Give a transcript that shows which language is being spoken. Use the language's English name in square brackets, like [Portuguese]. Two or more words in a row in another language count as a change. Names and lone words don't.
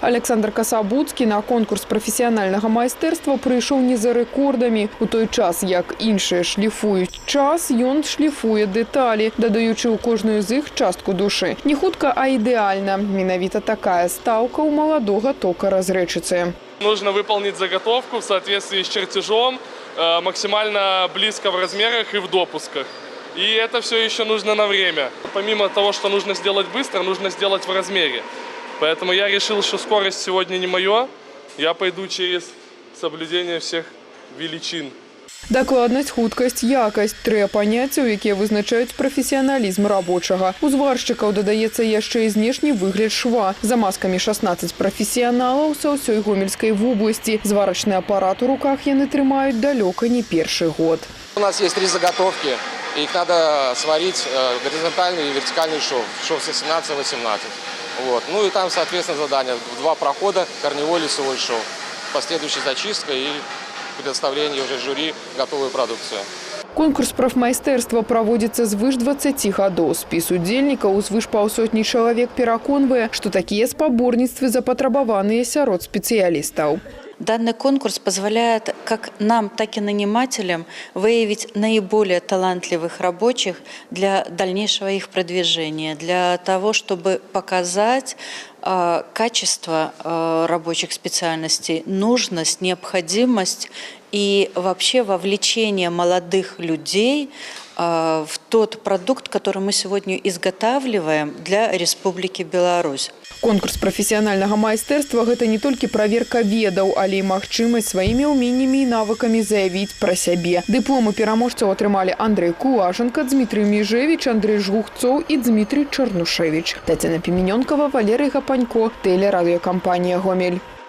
[Belarusian] Александр Касабуцкі на конкурс прафесіянальнага майстэрства прыйшоў не за рэкордамі. У той час, як іншыя шліфуюць час, ён шліфуе дэталі, дадаючы ў кожную з іх частку душы. Не хутка, а ідэальна. Менавіта такая стаўка ў маладога токара з Рэчыцы. [Russian] Нужно выполнить заготовку в соответствии с чертежом, максимально близко в размерах и в допусках. И это все еще нужно на время. Помимо того, что нужно сделать быстро, нужно сделать в размере. Поэтому я решил, что скорость сегодня не моё. Я пойду через соблюдение всех величин. [Belarusian] Дакладнасць, хуткасць, якасць – тры паняццяў, якія вызначаюць прафесіяналізм рабочага. У зваршчыкаў дадаецца яшчэ і знешні выгляд шва. За маскамі 16 прафесіяналаў са ўсёй Гомельскай вобласці. Зварачны апарат у руках яны трымаюць далёка не першы год. [Russian] У нас есть 3 заготовки. Их надо сварить горизонтальный и вертикальный шов. Шов 17-18. Вот. Ну и там, соответственно, задание. 2 прохода, корневой лицевой шов. Последующая зачистка и предоставление уже жюри готовую продукцию. [Belarusian] Конкурс прафмайстэрства праводзіцца звыш 20 гадоў. Спіс удзельнікаў звыш паўсотні чалавек пераконвае, што такія спаборніцтвы запатрабаваныя сярод спецыялістаў. [Russian] Данный конкурс позволяет как нам, так и нанимателям выявить наиболее талантливых рабочих для дальнейшего их продвижения, для того, чтобы показать качество рабочих специальностей, нужность, необходимость и вообще вовлечение молодых людей в тот продукт, который мы сегодня изготавливаем для Республики Беларусь. [Belarusian] Конкурс прафесіянальнага майстэрства – гэта не толькі праверка ведаў, але і магчымасць сваімі ўменнямі і навыкамі заявіць пра сябе. Дыпломы пераможцаў атрымалі Андрэй Кулашенко, Дмітрый Межевич, Андрэй Жгухцоў і Дмітрый Чарнушевич. Тацяна Піменёнкава, Валерый Гапанько, Телерадыёкампанія «Гомель».